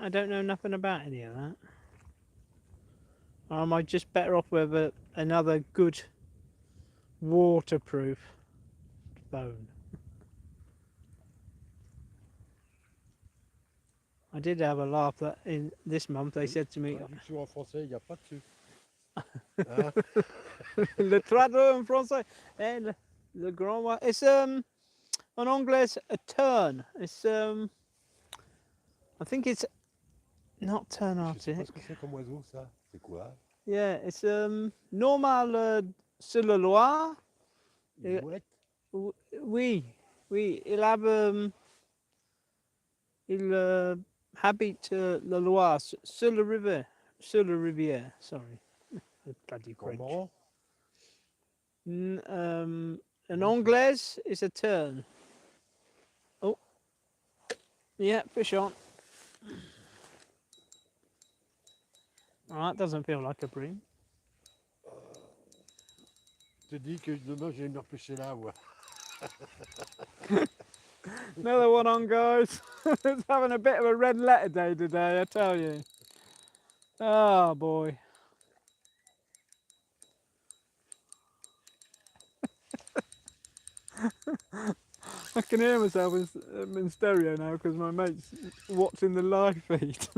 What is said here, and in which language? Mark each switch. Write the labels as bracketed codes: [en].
[en] I don't know nothing about any of that. Or am I just better off with another good waterproof phone? I did have a laugh that in this month they said to me, [fr] Traduction en français, il n'y a pas dessus. Hein? le traduit en français, eh, le grand, [en] it's [fr] en anglais [en] a turn. It's I think it's not turn [fr] Je sais pas [en] arctic. [fr] ce que c'est comme oiseau ça. C'est quoi? [en] Yeah, it's normal [fr] sur le Loire. Une mouette? Oui, il [en] have [fr] il habite la Loire sur le rivière. [en] Sorry, bloody French. [fr] Cormoran? [en] In anglais, it's a turn. Oh, yeah, fish on. Oh, that doesn't feel like a bream. [fr] Je te dis que demain je vais venir pêcher là, ouais. [en] Another one on, guys. It's having a bit of a red letter day today, I tell you. Oh boy. I can hear myself in stereo now because my mate's watching the live feed.